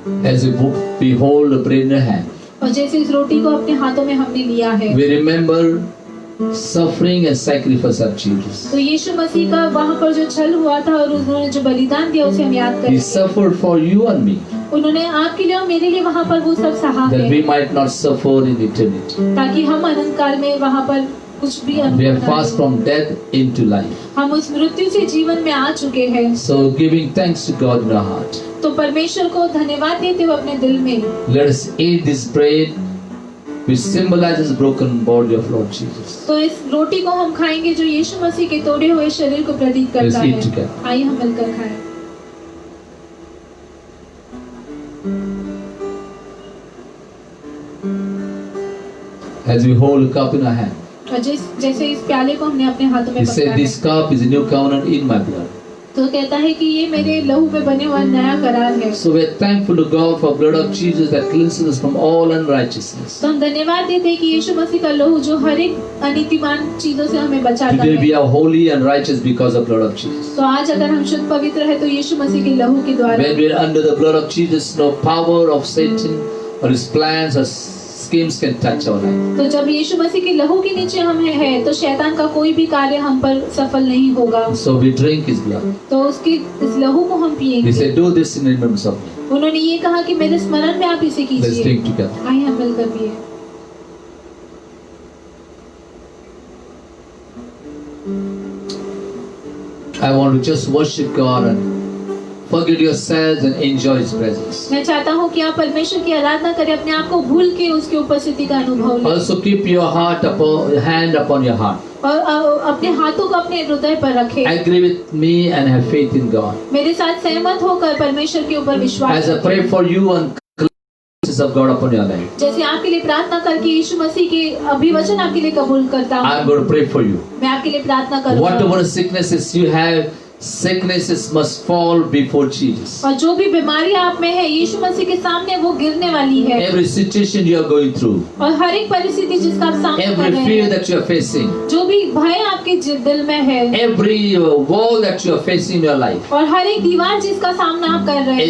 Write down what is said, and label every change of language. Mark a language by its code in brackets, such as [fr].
[en] As we hold the bread in our hand, [hi] और जैसे इस रोटी को अपने हाथों में हमने लिया है, [en] we remember suffering and sacrifice of Jesus. [hi] तो यीशु मसीह का वहाँ पर जो छल हुआ था और उन्होंने जो बलिदान दिया उसे हम याद [en] He [hi] करें। [en] suffered for you and me, [hi] उन्होंने आपके लिए और मेरे लिए वहाँ पर वो सब सहा [en] that [hi] है, [en] we might not suffer in eternity. [hi] ताकि हम अनंत काल में वहाँ पर कुछ भी [en] We [hi] अनुभव [en] are [hi] न [en] fast [hi] करें। [en] from death into life. [hi] हम उस मृत्यु से जीवन में आ चुके हैं। [en] So giving thanks to God in our heart, [hi] तो परमेश्वर को धन्यवाद देते हुए अपने दिल में [en] let us eat this bread which symbolizes the broken body of Lord Jesus. [hi] तो इस रोटी को हम खाएंगे जो यीशु मसीह के तोड़े हुए शरीर को प्रतीक करता [en] Let's eat [hi] है। [en] together. [hi] आइए हम मिलकर खाएं। [en] As we hold a cup in our hand, [hi] और जैसे इस प्याले को हमने अपने हाथों में [en] He [hi] पकड़ा [en] said, [hi] है, [en] this cup is a new covenant in my blood. [hi] तो कहता है कि ये मेरे लहू में बने हुआ नया करार है। [en] So we are thankful to God for blood of Jesus that cleanses us from all unrighteousness. [hi] तो हम धन्यवाद देते हैं कि यीशु मसीह का लहू जो हर एक अनीतिमान चीजों से हमें बचाता [en] Today we [hi] है। [en] are holy and righteous because of blood of Jesus. [hi] तो आज अगर हम शुद्ध पवित्र है तो यीशु मसीह के लहू के द्वारा। [en] When we are under the blood of Jesus, no power of Satan or his plans or schemes can touch our life. [hi] तो जब यीशु मसीह के लहू के नीचे हम हैं तो शैतान का कोई भी कार्य हम पर सफल नहीं होगा। [en] So we drink his blood. [hi] तो उसकी इस लहू को हम [en] He [hi] पिएंगे। [en] said, do this in remembrance of me. [hi] उन्होंने ये कहा कि मेरे स्मरण में आप इसे [en] Let's [hi] कीजिए। [en] drink together. [hi] आइए हम मिलकर पिए। [en] I want to just worship God and forget yourselves and enjoy his presence. [hi] मैं चाहता हूँ कि आप परमेश्वर की आराधना करें, अपने आप को भूल के उसकी उपस्थिति का अनुभव लें [en] Also keep your hand upon your heart. [hi] और अपने हाथों को अपने हृदय पर रखें। [en] Agree with me and have faith in God. [hi] मेरे साथ सहमत होकर परमेश्वर के ऊपर विश्वास [en] As I [hi] रखें। [en] pray for you and cleanses of God upon your life, [hi] जैसे आपके लिए प्रार्थना करके यीशु मसीह के अभिवचन आपके लिए कबूल करता हूँ, [en] I'm going to pray for you. [hi] मैं आपके लिए प्रार्थना करूँगा। [en] Whatever sicknesses you have, sicknesses must fall before Jesus. [hi] और जो भी बीमारी आप में है यीशु मसीह के सामने वो गिरने वाली है। [en] Every situation you are going through, [hi] और हर एक परिस्थिति जिसका आप सामना कर [en] every [hi] रहे [en] fear [hi] हैं, [en] that you are facing, [hi] जो भी भय आपके दिल में है [en] every wall that you are facing in your life, [hi] और हर एक दीवार जिसका सामना आप कर रहे